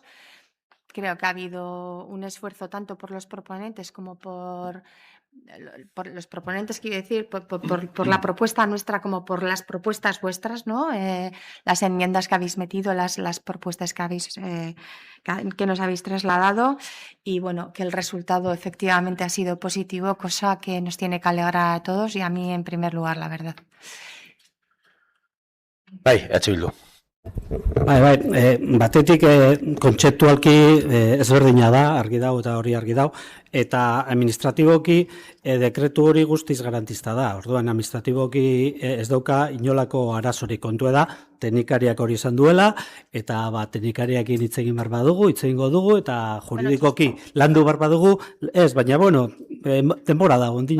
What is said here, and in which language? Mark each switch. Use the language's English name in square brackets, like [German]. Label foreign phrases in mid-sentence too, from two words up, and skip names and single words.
[Spanish] Creo que ha habido un esfuerzo tanto por los proponentes como por los proponentes, quiero decir, por la propuesta nuestra como por las propuestas vuestras, ¿no? Las enmiendas que habéis metido, las propuestas que nos habéis trasladado, y bueno, que el resultado efectivamente ha sido positivo, cosa que nos tiene que alegrar a todos y a mí en primer lugar, la verdad. [Basque] Bai, Bildu. Batetik kontzeptualki ezberdina da, argi dau eta hori argi dau, eta administratiboki dekretu hori guztiz garantista da. Orduan, administratiboki ez dauka inolako arazorik, kontua da, teknikariak hori izan duela, eta teknikariak hitz egin behar badugu, hitz egingo dugu, eta juridikoki landu behar badugu, ez, baina, bueno, denbora dago, ondino